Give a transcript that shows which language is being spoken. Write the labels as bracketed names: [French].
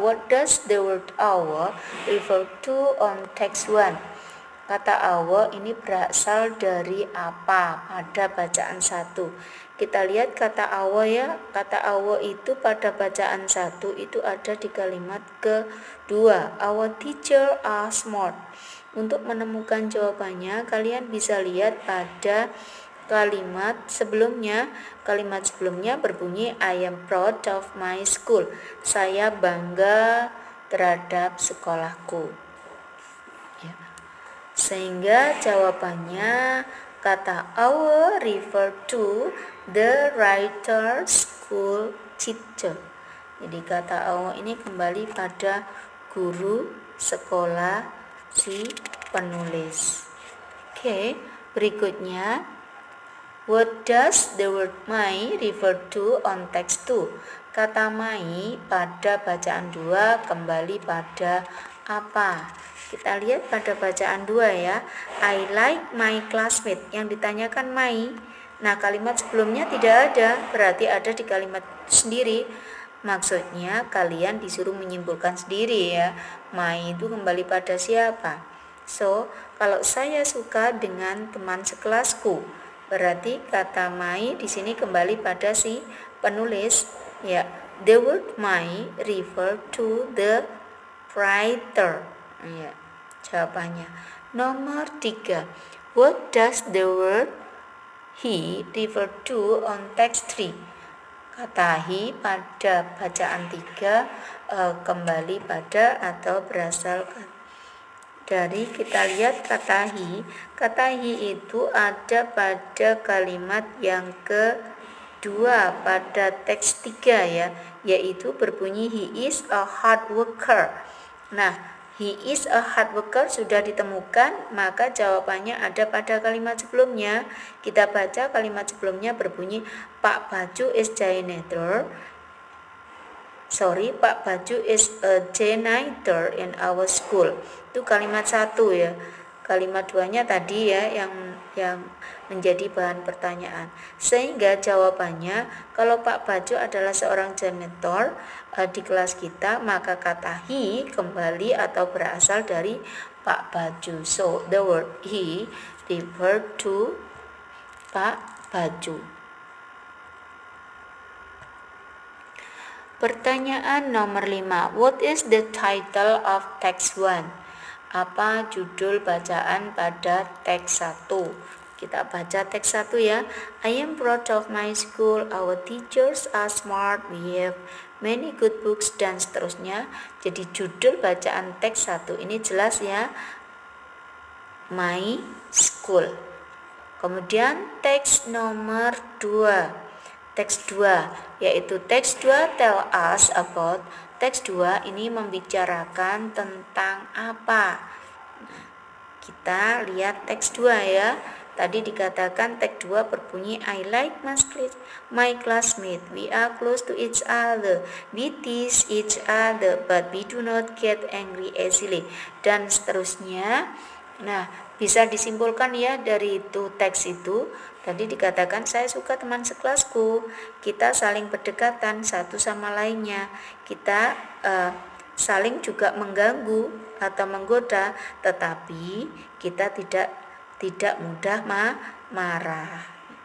[English] What does the word our refer to on text 1? [Indonesian] Kata our ini berasal dari apa pada bacaan 1? Kita lihat kata our ya. Kata our itu pada bacaan 1 itu ada di kalimat kedua. [English] Our teacher are smart. [Indonesian] Untuk menemukan jawabannya, kalian bisa lihat pada kalimat sebelumnya. Kalimat sebelumnya berbunyi [English] I am proud of my school. [Indonesian] Saya bangga terhadap sekolahku. Ya. Sehingga jawabannya kata [English] our refer to the writer school teacher. [Indonesian] Jadi kata our ini kembali pada guru sekolah si penulis. Oke, berikutnya [English] what does the word my refer to on text 2? [Indonesian] Kata my pada bacaan 2 kembali pada apa? Kita lihat pada bacaan 2 ya. [English] I like my classmate. [Indonesian] Yang ditanyakan my. Nah, kalimat sebelumnya tidak ada, berarti ada di kalimat sendiri. Maksudnya kalian disuruh menyimpulkan sendiri ya. My itu kembali pada siapa? So, kalau saya suka dengan teman sekelasku, berarti kata my di sini kembali pada si penulis ya. [English] The word my refer to the writer. [Indonesian] Ya, jawabannya. Nomor 3. [English] What does the word he refer to on text 3? [Indonesian] Kata he pada bacaan 3 kembali pada atau berasal dari, kita lihat kata he. Kata he itu ada pada kalimat yang kedua pada teks 3 ya, yaitu berbunyi [English] he is a hard worker. [Indonesian] Nah, [English] he is a hard worker [Indonesian] sudah ditemukan, maka jawabannya ada pada kalimat sebelumnya. Kita baca kalimat sebelumnya berbunyi Pak Bacu [English] is janitor. Pak Bacu is a janitor in our school. [Indonesian] Itu kalimat 1 ya. Kalimat 2-nya tadi ya yang menjadi bahan pertanyaan. Sehingga jawabannya kalau Pak Bacu adalah seorang janitor di kelas kita, maka kata he kembali atau berasal dari Pak Bacu. [English] So the word he refer to Pak Bacu. [Indonesian] Pertanyaan nomor 5. [English] What is the title of text 1? [Indonesian] Apa judul bacaan pada teks 1? Kita baca teks 1 ya. [English] I am proud of my school. Our teachers are smart. We have many good books, [Indonesian] dan seterusnya. Jadi judul bacaan teks 1 ini jelas ya. [English] My school. [Indonesian] Kemudian teks nomor 2. Teks 2, yaitu teks 2 [English] tell us about. [Indonesian] Teks 2 ini membicarakan tentang apa? Kita lihat teks 2 ya. Tadi dikatakan teks 2 berbunyi [English] I like my classmate. We are close to each other. We tease each other but we do not get angry easily. [Indonesian] Dan seterusnya. Nah, bisa disimpulkan ya dari itu teks itu. Tadi dikatakan saya suka teman sekelasku. Kita saling berdekatan satu sama lainnya. Kita saling juga mengganggu atau menggoda, tetapi kita tidak mudah marah.